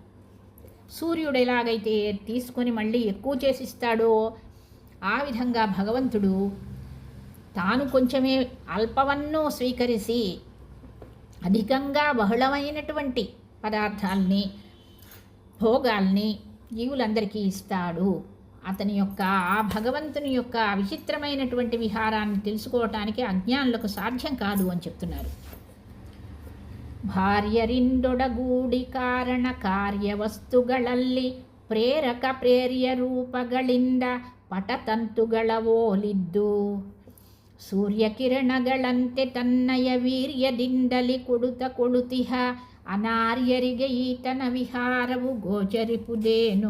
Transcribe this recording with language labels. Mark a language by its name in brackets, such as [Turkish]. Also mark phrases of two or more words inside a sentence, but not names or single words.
[Telugu] సూర్యుడు ఎలాగైతే తీసుకొని మళ్ళీ ఎక్కువ చేసిస్తాడో ఆ విధంగా భగవంతుడు తాను కొంచెమే [Kannada] ಅಲ್ಪವನ್ನೋ ಸ್ವೀಕರಿಸಿ [Telugu] అధికంగా బహుళమైనటువంటి పదార్థాలని, భోగాల్ని జీవులందరికీ ఇస్తాడు. అతని యొక్క ఆ భగవంతుని యొక్క విచిత్రమైనటువంటి విహారాన్ని తెలుసుకోవటానికి అజ్ఞానులకు సాధ్యం కాదు అని చెప్తున్నారు. [Kannada] ಭಾರ್ಯರಿಂದೊಡಗೂಡಿ ಕಾರಣ ಕಾರ್ಯವಸ್ತುಗಳಲ್ಲಿ ಪ್ರೇರಕ ಪ್ರೇರ್ಯ ರೂಪಗಳಿಂದ ಪಟತಂತುಗಳ ಓಲಿದ್ದು ಸೂರ್ಯಕಿರಣಗಳಂತೆ ತನ್ನಯ ವೀರ್ಯದಿಂದಲಿ ಕೊಡುತ್ತ ಕೊಡುತಿಹ ಅನಾರ್ಯರಿಗೆ ಈತನ ವಿಹಾರವು ಗೋಚರಿಪುದೇನೋ.